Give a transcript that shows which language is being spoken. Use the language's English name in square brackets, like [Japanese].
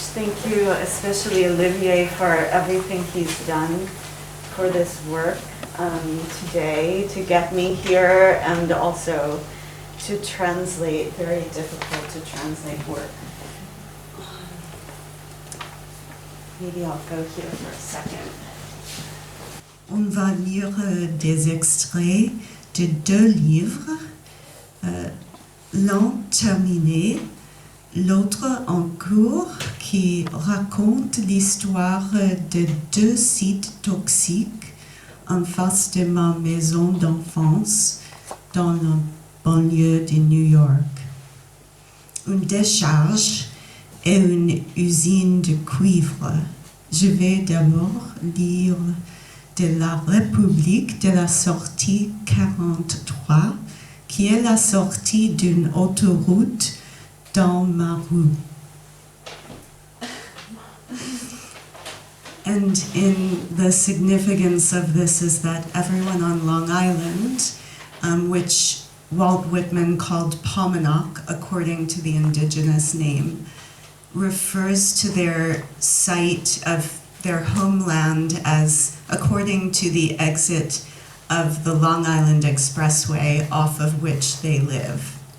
[English] Thank you especially Olivier for everything he's done for this work today, to get me here and also to translate very difficult to translate work. Maybe I'll go here for a second. [French] On va lire des extraits de 2 livres, l'un terminé, l'autre en cours, qui raconte l'histoire de 2 sites toxiques en face de ma maison d'enfance dans la banlieue de New York. Une décharge et une usine de cuivre. Je vais d'abord lire de la République de la sortie 43, qui est la sortie d'une autoroute dans ma rue. [English] And the significance of this is that everyone on Long Island, which Walt Whitman called Paumanok, according to the indigenous name, refers to their site of their homeland as according to the exit of the Long Island Expressway off of which they live.